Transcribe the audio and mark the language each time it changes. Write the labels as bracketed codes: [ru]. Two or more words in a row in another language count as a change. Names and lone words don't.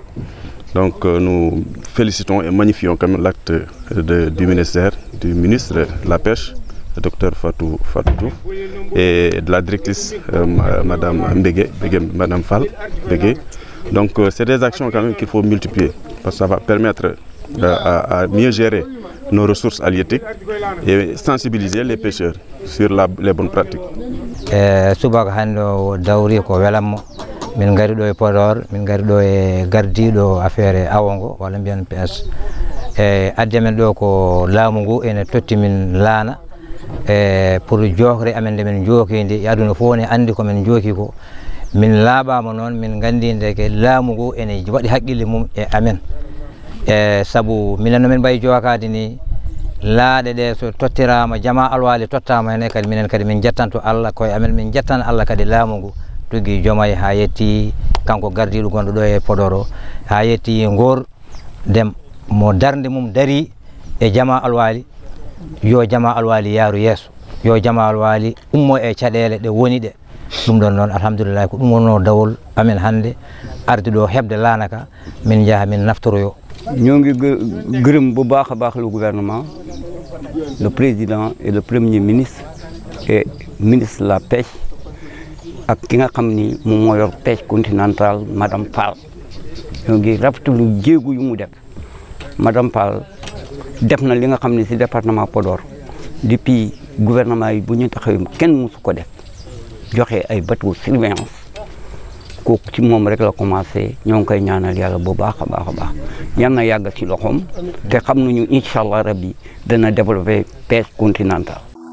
[fr] Donc nous félicitons et magnifions quand même l'acte du ministère, du ministre de la Pêche, le docteur Fatou et de la directrice Madame Mbégué, Madame Fall Mbégué. Donc c'est des actions quand même qu'il faut multiplier, parce que ça va permettre à mieux gérer nos ressources halieutiques et sensibiliser les pêcheurs sur les bonnes pratiques. [ff] Subaka hando dawri ko welammo min ngari do e Podor, min ngari do e gardido affaire awongo wala mbiyan PS adde men do ko laamu ngu ene totti min laana pour jokre amen de men jokindi yaduna fo ne andi ko men joki ko min laabama non min gandi ndeke laamu ngu ene wadi haqqille mum e amen sabu minen no men bay jokade ni laade de so tottirama Djama Al-Wali tottama ene kadi minen kadi min jettanto Allah koye amen min jettan Allah kadi laamu ngu tugi Diomaye ha yetti kanko gardiɗo gonɗo ɗo e Podor ha yetti ngor dem mo darde mum dari e Djama Al-Wali yo Djama Al-Wali yaaru yesso yo Djama Al-Wali ummo e caɗele ɗe woni ɗe ɗum ɗon noon alhamdulillah ko ɗum wonno dawol amen hande arde ɗo hebde laanaka min jaaha min naftoroyo. [wo] ñoo ngi gërëm bu baax a baax [fr] le gouvernement, le président et le premier ministre et ministre de la pêche [wo] ak ki nga xam ni moom moo yor [fr] pêche continentale Madame Fall. [wo] ñoo ngi rafetlu jéego yu mu def. Madame Fall def na li nga xam ni ci département Podor [fr] depuis gouvernement [wo] yi bu ñu taxawee kenn mësu ko def joxe ay bateau surveillance kooku ci moom rek la commencé ñoo ngi koy ñaanal yàlla bu baax a baax a baax yal na yàgg ci loxoom te xam nañu [ar] إن شاء الله ربي [wo] dana [fr] développer pêche continentale.